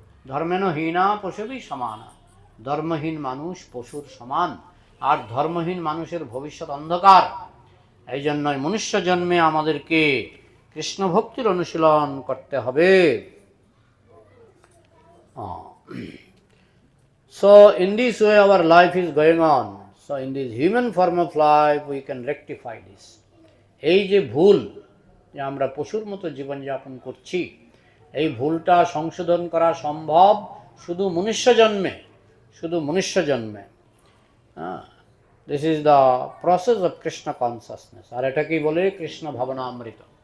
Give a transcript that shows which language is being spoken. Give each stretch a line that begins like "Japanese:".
Sanskrit: ধর্মেন হীনা পশুভি সমানা।
Bangla: ধর্মহীন মানুষ পশুর সমান, আর ধর্মহীন মানুষের ভবিষ্যৎ অন্ধকার। এই জন্যই মনুষ্য জন্মে আমাদেরকে কৃষ্ণ ভক্তির অনুশীলন করতে হবে।
English: So in this way our life is going on. So in this human form of life we can rectify this.
Bangla: এই যে ভুল, যে আমরা পশুর মতো জীবনযাপন করছি, এই ভুলটা সংশোধন করা সম্ভব শুধু মনুষ্য জন্মে, শুধু মনুষ্য জন্মে।
English: This is the process of Krishna consciousness.
Bangla: আর এটাকেই বলে কৃষ্ণ ভাবনামৃত।